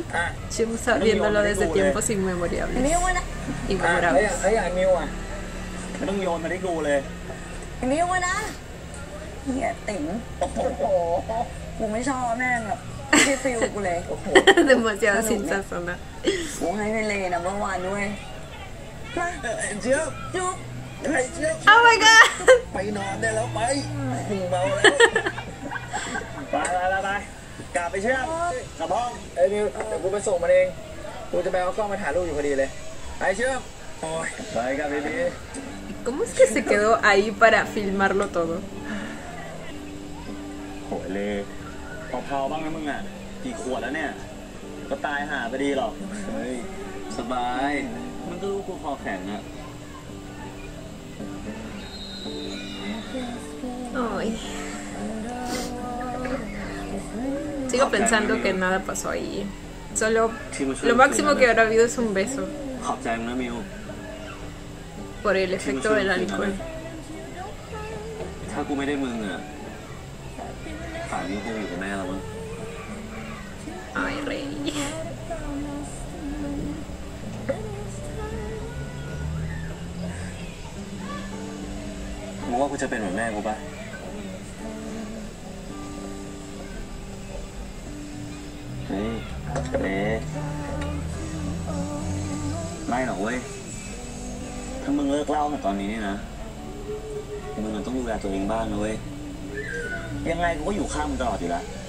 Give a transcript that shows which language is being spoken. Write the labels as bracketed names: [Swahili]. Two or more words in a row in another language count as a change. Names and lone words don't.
[Spanish] Chimsa viéndolo desde tiempos inmemorables. Inmemorables. Demasiado sin sazón. [English] Oh my god. [Thai] ไปนอนได้แล้วไปเมาแล้วไปกลับไปเชื่อมกลับห้องไอ้นิวเดี๋ยวกูไปส่งมันเองกูจะไปเอากล้องมาถ่ายรูปอยู่พอดีเลยไปเชื่อมโอ้ยไปกันดีๆ [Spanish] ¿Cómo es que se quedó ahí para filmarlo todo? [Thai] โหเลยพอบ้างนะมึงอ่ะกี่ขวดแล้วเนี่ยก็ตายหาไปดีหรอกเฮ้ยสบายมันก็รู้กูคอแข็งอ่ะ [Spanish] Ay. Sigo pensando que nada pasó ahí. Solo lo máximo que habrá habido es un beso [Thai] ขอบใจมึงนะมิว [Spanish] por el efecto del alcohol. [Thai] ถ้ากูไม่ได้มึงอ่ะป่านนี้คงอยู่กับแม่แล้วมั้ง [Spanish] Ay, rey. [Thai] มึงว่ากูจะเป็นเหมือนแม่กูปะเฮ้ยไม่หรอกเว้ยถ้ามึงเลิกเล่าแต่ตอนนี้นี่นะมึงต้องดูแลตัวเองบ้างนะเว้ยยังไงกูก็อยู่ข้างมึงตลอดอยู่แล้ว